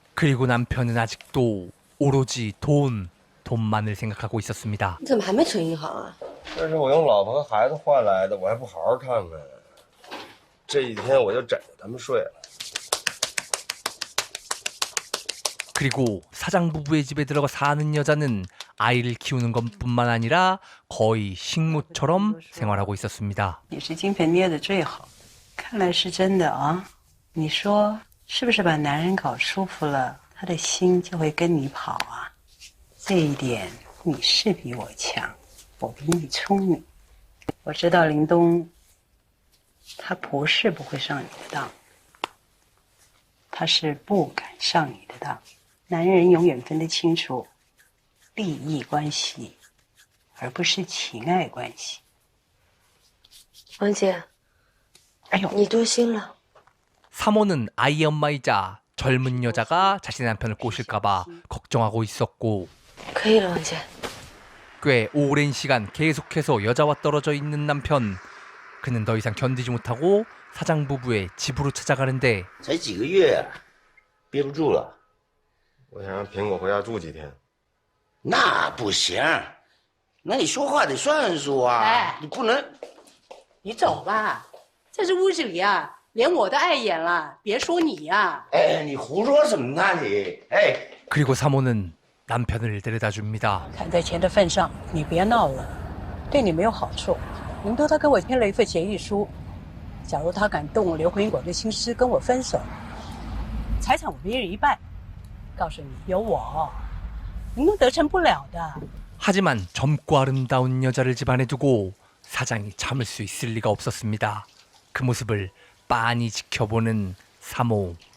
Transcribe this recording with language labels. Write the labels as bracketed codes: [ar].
[ko] 그리고 남편은 아직도 오로지 돈만을 생각하고 있었습니다. [zh] 你怎么还没存银行啊？这是我用老婆和孩子换来的，我还不好好看看。这几天我就枕着他们睡了。 [ko] 그리고 사장 부부의 집에 들어가 사는 여자는 아이를 키우는 것뿐만 아니라 거의 식모처럼 생활하고 있었습니다. [zh] 你是金盆捏的最好，看来是真的啊。你说是不是把男人搞舒服了，他的心就会跟你跑啊？这一点你是比我强，我比你聪明。我知道林东，他不是不会上你的当，他是不敢上你的当。男人永远分得清楚利益关系，而不是情爱关系。王姐，哎呦，你多心了。 [ko] 사모는 아이 엄마이자 젊은 여자가 자신의 남편을 꼬실까봐 걱정하고 있었고 [zh] 可以了，王姐。 [ko] 꽤 오랜 시간 계속해서 여자와 떨어져 있는 남편. 그는 더 이상 견디지 못하고 사장 부부의 집으로 찾아가는데 [zh] 才几个月，憋不住了。我想让苹果回家住几天。那不行，那你说话得算数啊！哎你不能。你走吧，在这屋子里啊，连我都碍眼了，别说你呀、哎，你胡说什么呢你？哎， [ko] 그리고 사모는 남편을 데려다 줍니다. [zh] 看在钱的份上，你别闹了，对你没有好处。林多他跟我签了一份协议书，假如他敢动刘红果的心思跟我分手，财产我们一人一半。告诉你，有我，林东得逞不了的。 [ko] 하지만 젊고 아름다운 여자를 집안에 두고 사장이 참을 수 있을 리가 없었습니다. 그 모습을 빤히 지켜보는 사모.